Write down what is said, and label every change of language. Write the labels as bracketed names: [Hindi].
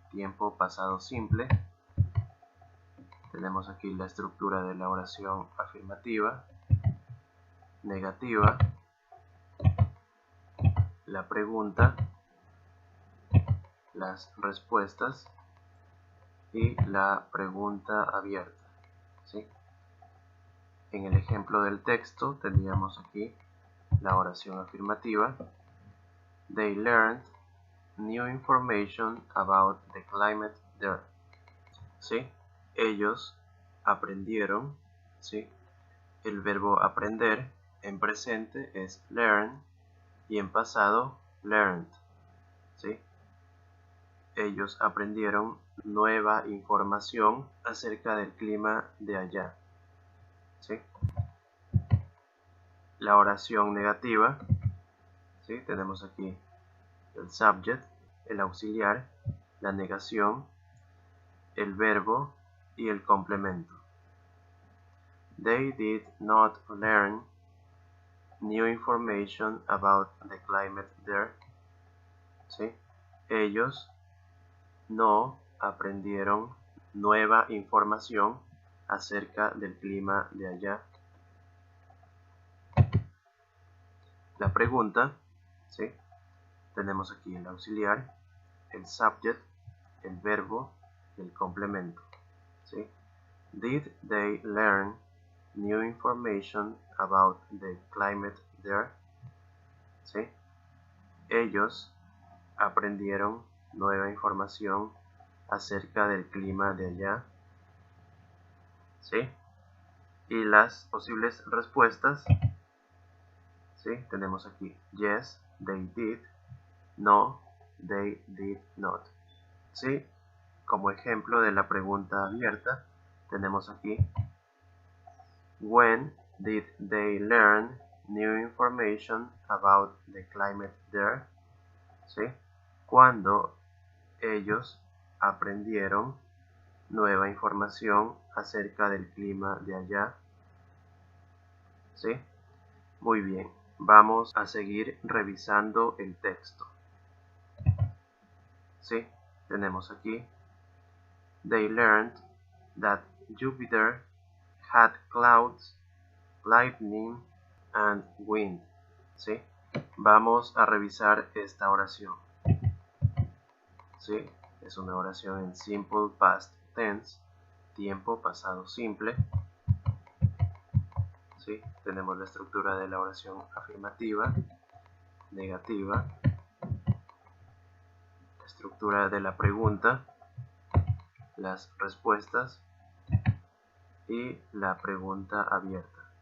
[Spanish] Tiempo pasado simple. Tenemos aquí la estructura de la oración afirmativa, negativa, la pregunta, las respuestas y la pregunta abierta. ¿Sí? En el ejemplo del texto tendríamos aquí la oración afirmativa. [English] They learned new information about the climate there. [Spanish] ¿Sí? Ellos aprendieron. ¿Sí? El verbo aprender en presente es learn y en pasado learned. ¿Sí? Ellos aprendieron nueva información acerca del clima de allá. ¿Sí? La oración negativa, ¿sí? Tenemos aquí el subject, el auxiliar, la negación, el verbo y el complemento. [English] They did not learn new information about the climate there. [Spanish] ¿Sí? Ellos no aprendieron nueva información acerca del clima de allá. La pregunta, ¿sí? Tenemos aquí el auxiliar, el subject, el verbo y el complemento. ¿Sí? [English] Did they learn new information about the climate there? [Spanish] ¿Sí? Ellos aprendieron nueva información acerca del clima de allá. ¿Sí? Y las posibles respuestas, ¿sí? Tenemos aquí [English] yes, they did, no, they did not. [Spanish] ¿Sí? Como ejemplo de la pregunta abierta, tenemos aquí [English] when did they learn new information about the climate there? [Spanish] ¿Sí? Cuando ellos aprendieron nueva información acerca del clima de allá. ¿Sí? Muy bien, vamos a seguir revisando el texto. ¿Sí? Tenemos aquí [English] they learned that Jupiter had clouds, lightning and wind. [Spanish] ¿Sí? Vamos a revisar esta oración. ¿Sí? Es una oración en simple past tense, tiempo pasado simple. ¿Sí? Tenemos la estructura de la oración afirmativa, negativa, la estructura de la pregunta, las respuestas y la pregunta abierta.